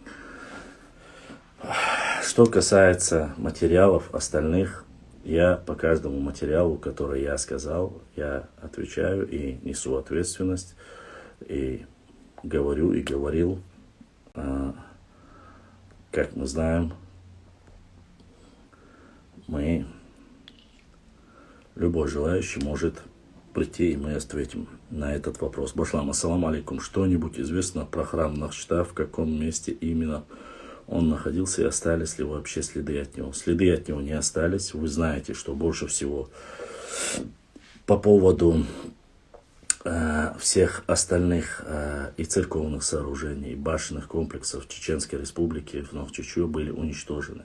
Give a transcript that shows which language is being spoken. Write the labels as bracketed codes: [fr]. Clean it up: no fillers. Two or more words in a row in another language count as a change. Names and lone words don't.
[ru] Что касается материалов остальных, я по каждому материалу, который я сказал, я отвечаю и несу ответственность, и говорю, и говорил. Как мы знаем, любой желающий может прийти, и мы ответим на этот вопрос. [ar] Башлам, السلام عليكم. [ru] Что-нибудь известно про храм Нахчита, в каком месте именно он находился и остались ли вообще следы от него? Следы от него не остались. Вы знаете, что больше всего по поводу всех остальных и церковных сооружений, и башенных комплексов Чеченской Республики в Новчичу были уничтожены.